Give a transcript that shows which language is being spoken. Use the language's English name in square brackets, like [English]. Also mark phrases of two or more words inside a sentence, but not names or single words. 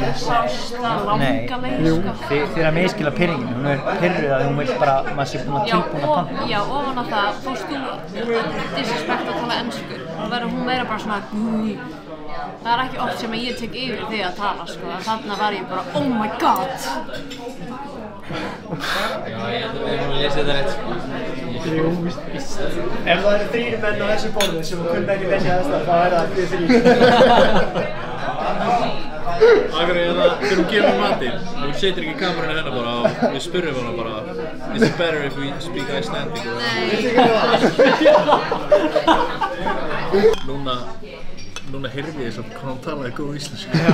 [Icelandic] Sást það langa leið, sko. Þið er að miskila pyrringin. Hún er pyrruð að hún vil bara, maður sé búinn að tilbúin að panta. Já, ofan á það fórst þú disrespect að tala ensku. Þá verður hún meira bara svona það er ekki oft sem ég tek yfir þig að tala, sko. Þarna var ég bara, [English] oh my god! [Icelandic] Já, ég held að við erum að lesa þetta rétt, sko. Jú, víst. Ef það eru 3 menn á þessu borði sem kunna ekki lesa þess þá er það 3. Akkur er það, þegar hún gefur matinn, hún setur ekki kamerunni hennar bara og við spurrum hana bara [English] is it better if we speak Icelandic? [Icelandic] Núna heyrði ég samt hvað hún talaði góð íslensku.